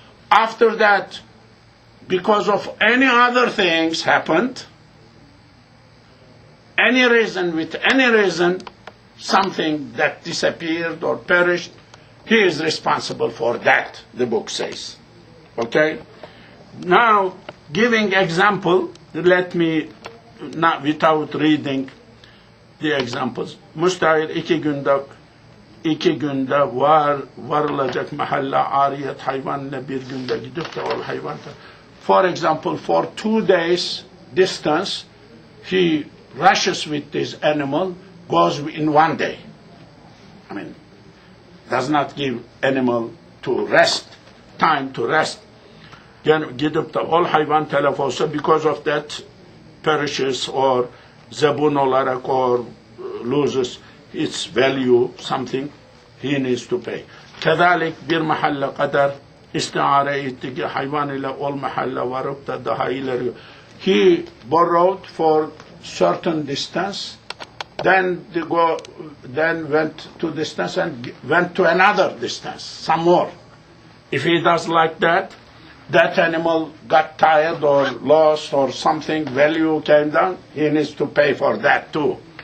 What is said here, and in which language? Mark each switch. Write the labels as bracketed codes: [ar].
[en] After that, because of any other things happened, any reason, something that disappeared or perished, he is responsible for that, the book says. Okay? Now, giving example, let me, not without reading the examples. [tr] Müstahil iki günde varılacak mahalla ariyet hayvanla bir günde gidip de ol hayvan. [en] For example, for 2 days distance, he rushes with this animal, goes in 1 day. Does not give animal to rest, time to rest. [tr] Gidip de ol hayvan telef olsa, [en] because of that perishes or [tr] zebun olarak [en] or loses its value, something, he needs to pay. [tr] Kezalik bir mahalle kadar istiare etti ki hayvan ile ol mahalle varıp da daha ileri. [en] He borrowed for certain distance, then went to distance and went to another distance, some more. If he does like that, that animal got tired or lost or something, value came down, he needs to pay for that too.